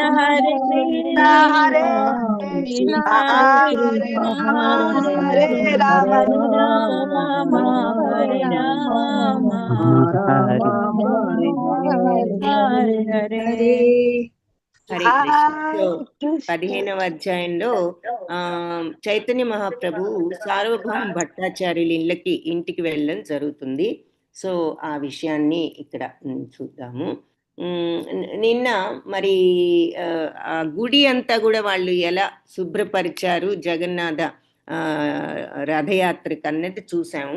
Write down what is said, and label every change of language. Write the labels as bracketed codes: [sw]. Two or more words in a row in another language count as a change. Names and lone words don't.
[sa] హరే కృష్ణ హరే రామ రామ హరే రామ హరే హరే. హరే కృష్ణ. [te] 15వ అధ్యాయంలో చైతన్య మహాప్రభు సార్వభౌమ భట్టాచార్యుల ఇంటికి వెళ్ళడం జరుగుతుంది. సో ఆ విషయాన్ని ఇక్కడ చూద్దాము. నిన్న మరి ఆ గుడి అంతా కూడా వాళ్ళు ఎలా శుభ్రపరిచారు జగన్నాథ రథయాత్రకు అన్నది చూసాము.